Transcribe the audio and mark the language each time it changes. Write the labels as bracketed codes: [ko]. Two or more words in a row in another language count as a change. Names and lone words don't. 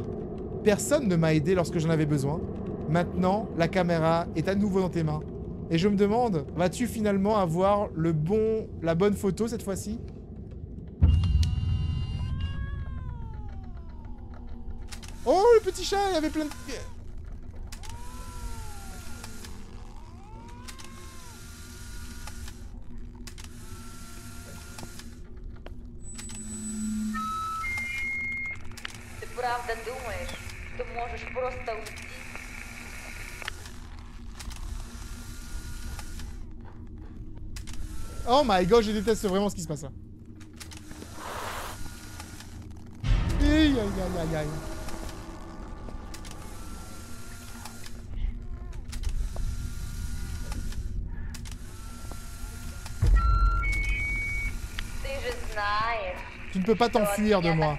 [fr] Personne ne m'a aidé lorsque j'en avais besoin. Maintenant, la caméra est à nouveau dans tes mains. Et je me demande, vas-tu finalement avoir la bonne photo cette fois-ci? Oh, le petit chat, il y avait plein de... [ru] Правда думаешь, что можешь просто уйти? [en] Oh my god, [fr] je déteste vraiment ce qui se passe là. Aïe aïe aïe aïe aïe. Tu ne peux pas t'enfuir de moi.